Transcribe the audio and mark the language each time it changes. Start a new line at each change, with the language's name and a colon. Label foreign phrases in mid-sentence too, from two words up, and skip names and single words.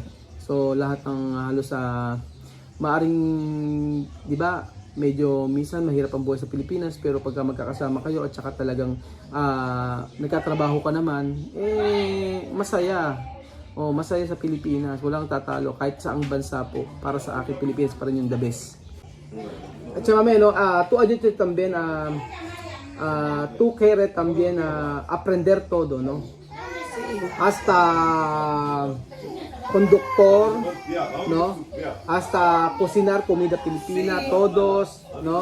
Filipino: So lahat ng halos maaring, di ba, medyo minsan mahirap ang buhay sa Pilipinas, pero pagka magkakasama kayo at saka talagang nagkatrabaho ka naman, masaya. Masaya sa Pilipinas, walang tatalo kahit saang bansa po. Para sa akin, Pilipinas pa rin yung
English: the best.
Filipino: At Chamame,
Spanish: tú ayúdate también tú quieres también aprender todo, ¿no? Hasta conductor, ¿no? Hasta cocinar comida filipina, todos, ¿no?